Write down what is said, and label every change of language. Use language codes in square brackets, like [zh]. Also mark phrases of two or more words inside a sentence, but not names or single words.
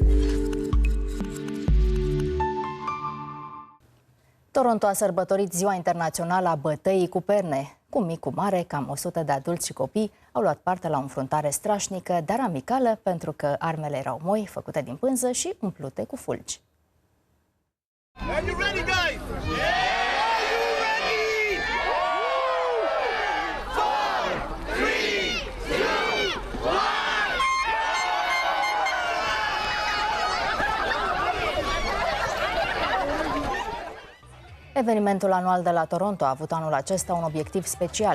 [ro] Toronto a sărbătorit Ziua Internațională a Bătăii cu perne. Cu mic, cu mare, cam 100 de adulți și copii au luat parte la o înfruntare strașnică, dar amicală, pentru că armele erau moi, făcute din pânză și umplute cu fulgi. [en] Are you ready, guys? Yeah! Are you ready? 4, 3, 2, 1! [ro] Evenimentul anual de la Toronto a avut anul acesta un obiectiv special.